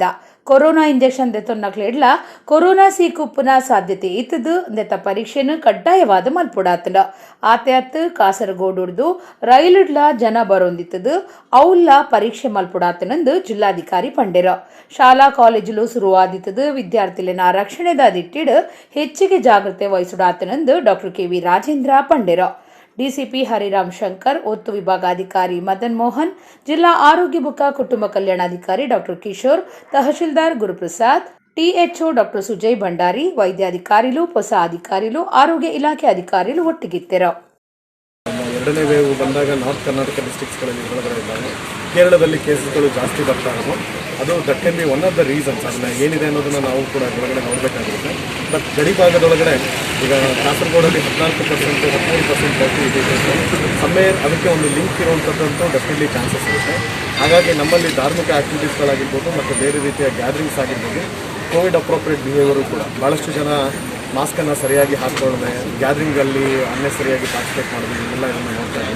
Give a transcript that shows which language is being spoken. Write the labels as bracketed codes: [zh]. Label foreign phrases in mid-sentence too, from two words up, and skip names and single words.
[tcy] ಕೊರೋನಾ ಇಂಜೆಕ್ಷನ್ ದೆತ್ತೊನ್ನಕ್ಲೆಡ್ಲ ಕೊರೋನಾ ಸೀಕುಪ್ಪುನ ಸಾಧ್ಯತೆ ಇತ್ತದು ದೆತ್ತ ಪರೀಕ್ಷೆನು ಕಡ್ಡಾಯವಾದ ಮಲ್ಪುಡಾತಂಡ. ಆತೆಯತ್ತು ಕಾಸರಗೋಡುರ್ದು ರೈಲುಡ್ಲ ಜನ ಬರೊಂದಿತ್ತದು ಅವುಲ್ಲ ಪರೀಕ್ಷೆ ಮಲ್ಪುಡಾತನಂದು ಜಿಲ್ಲಾಧಿಕಾರಿ ಪಂಡೆರ. ಶಾಲಾ ಕಾಲೇಜುಲು ಶುರುವಾದಿತ್ತದು ವಿದ್ಯಾರ್ಥಿಲಿನ ರಕ್ಷಣೆದಾದಿಟ್ಟಿಡು ಹೆಚ್ಚಿಗೆ ಜಾಗ್ರತೆ ವಹಿಸುಡಾತನಂದು ಡಾಕ್ಟರ್ ಕೆ.ವಿ. ರಾಜೇಂದ್ರ ಪಂಡೆರ. ಡಿಸಿಪಿ ಹರಿರಾಮ್ ಶಂಕರ್, ಒತ್ತು ವಿಭಾಗಾಧಿಕಾರಿ ಮದನ್ ಮೋಹನ್, ಜಿಲ್ಲಾ ಆರೋಗ್ಯ ಮುಖ ಕುಟುಂಬ ಕಲ್ಯಾಣಾಧಿಕಾರಿ ಡಾಕ್ಟರ್ ಕಿಶೋರ್, ತಹಶೀಲ್ದಾರ್ ಗುರುಪ್ರಸಾದ್, ಟಿಎಚ್ಒ ಡಾಕ್ಟರ್ ಸುಜಯ್ ಭಂಡಾರಿ, ವೈದ್ಯಾಧಿಕಾರಿಗಳು, ಹೊಸ ಅಧಿಕಾರಿಗಳು, ಆರೋಗ್ಯ ಇಲಾಖೆ ಅಧಿಕಾರಿಗಳು ಒಟ್ಟಿಗಿತ್ತೆರ. [kn] ಎರಡನೇ ವೇವ್ ಬಂದಾಗ ನಾರ್ತ್ ಕರ್ನಾಟಕ ಡಿಸ್ಟ್ರಿಕ್ಟ್ಸ್ಗಳಲ್ಲಿ ಕೇರಳದಲ್ಲಿ ಕೇಸಸ್ಗಳು ಜಾಸ್ತಿ ಬರ್ತಾ ಇರೋದು. [en] ಅದು that can be one of the reasons. [kn] ಅದನ್ನ ಏನಿದೆ ಅನ್ನೋದನ್ನು ನಾವು ಕೂಡ ಹೊರಗಡೆ ನೋಡಬೇಕಾಗಿರುತ್ತೆ. ಬಟ್ ಗಡಿ ಭಾಗದೊಳಗಡೆ ಈಗ ಕಾಸರಗೋಡಲ್ಲಿ 14% 13% ಇದೆ. ಸಮ್ಮೇರ್ ಅದಕ್ಕೆ ಒಂದು ಲಿಂಕ್ ಇರುವಂಥದ್ದಂತೂ [en] definitely chances [kn] ಇರುತ್ತೆ. ಹಾಗಾಗಿ ನಮ್ಮಲ್ಲಿ ಧಾರ್ಮಿಕ ಆ್ಯಕ್ಟಿವಿಟೀಸ್ಗಳಾಗಿರ್ಬೋದು ಮತ್ತು ಬೇರೆ ರೀತಿಯ ಗ್ಯಾದರಿಂಗ್ಸ್ ಆಗಿರ್ಬೋದು, [en] COVID appropriate behaviour [kn] ಕೂಡ ಭಾಳಷ್ಟು ಜನ ಮಾಸ್ಕನ್ನು ಸರಿಯಾಗಿ ಹಾಕ್ಕೊಳ್ಳದೆ ಗ್ಯಾದರಿಂಗಲ್ಲಿ ಅನ್ನೆಸರಿಯಾಗಿ ಪಾರ್ಟಿಸಿಪೇಟ್ ಮಾಡೋದು ಇವೆಲ್ಲ ಇದನ್ನು ನೋಡ್ತಾ ಇದ್ದೀವಿ.